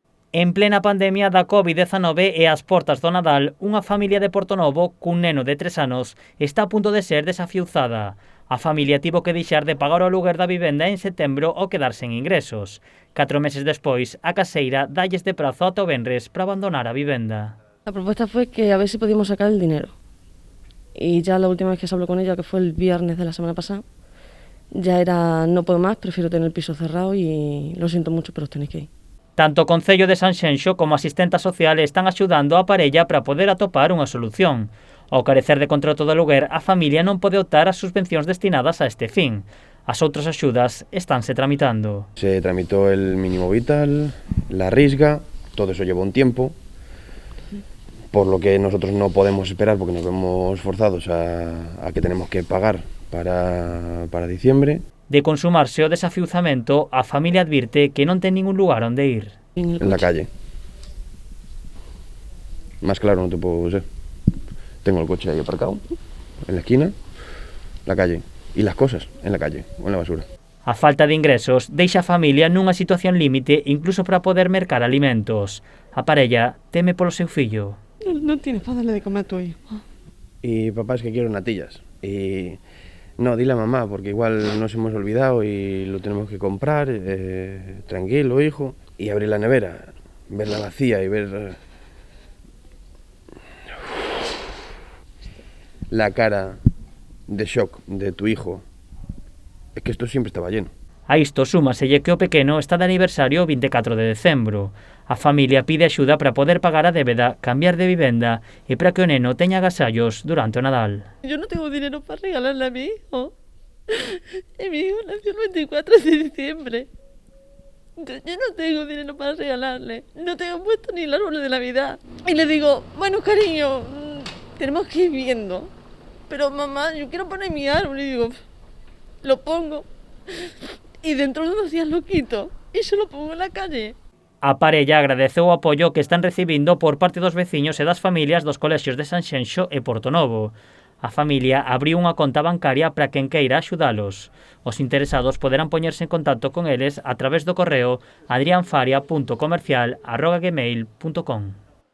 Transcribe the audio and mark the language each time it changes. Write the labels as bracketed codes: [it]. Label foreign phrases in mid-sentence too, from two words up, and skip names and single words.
[gl] En plena pandemia da COVID-19 e ás portas do Nadal, unha familia de Portonovo cun neno de 3 anos está a punto de ser desafiuzada. A familia tivo que deixar de pagar o aluguer da vivenda en setembro ao quedar sen ingresos. 4 meses despois, a caseira dalles de prazo ata o venres para abandonar a vivenda. [es] La propuesta fue que a ver si podíamos sacar el dinero. Y ya la última vez que se habló con ella, que fue el viernes de la semana pasada, ya era no puedo más, prefiero tener el piso cerrado y lo siento mucho, pero os tenéis que ir. [gl] Tanto o Concello de Sanxenxo como a asistenta social están axudando a parella para poder atopar unha solución. Ao carecer de contrato de aluguer, a familia non pode optar ás subvencións destinadas a este fin. As outras axudas estánse tramitando. [es] Se tramitó el mínimo vital, la risga, todo eso lleva un tiempo, por lo que nosotros no podemos esperar porque nos vemos forzados a que tenemos que pagar para diciembre. [gl] De consumarse o desafiuzamento, a familia advirte que non ten ningún lugar onde ir. [es] En la calle. Más claro no te puedo ser. Tengo el coche ahí aparcado, en la esquina, la calle. Y las cosas en la calle o en la basura. [gl] A falta de ingresos deixa a familia nunha situación límite incluso para poder mercar alimentos. A parella teme polo seu fillo. [es] No tienes para darle de comer a tu hijo. Y papá, es que quiero natillas. Y no, dile a mamá, porque igual nos hemos olvidado y lo tenemos que comprar. Tranquilo, hijo. Y abrir la nevera, verla vacía y ver la cara de shock de tu hijo. Es que esto siempre estaba lleno. [gl] A isto súmaselle que o pequeno está de aniversario o 24 de decembro. A familia pide axuda para poder pagar a débeda, cambiar de vivenda e para que o neno teña agasallos durante o Nadal. [es] Yo no tengo dinero para regalarle a mi hijo. Y mi hijo nació el 24 de diciembre. Entonces, yo no tengo dinero para regalarle. No tengo puesto ni el árbol de Navidad. Y le digo, bueno, cariño, tenemos que ir viendo. Pero mamá, yo quiero poner mi árbol. Y digo, lo pongo. Y dentro de 2 días lo quito. Y se lo pongo en la calle. [gl] A parella agradece o apoio que están recibindo por parte dos veciños e das familias dos colexios de Sanxenxo e Portonovo. A familia abriu unha conta bancaria para quen queira axudalos. Os interesados poderán poñerse en contacto con eles a través do correo adrianfaria.comercial@gmail.com.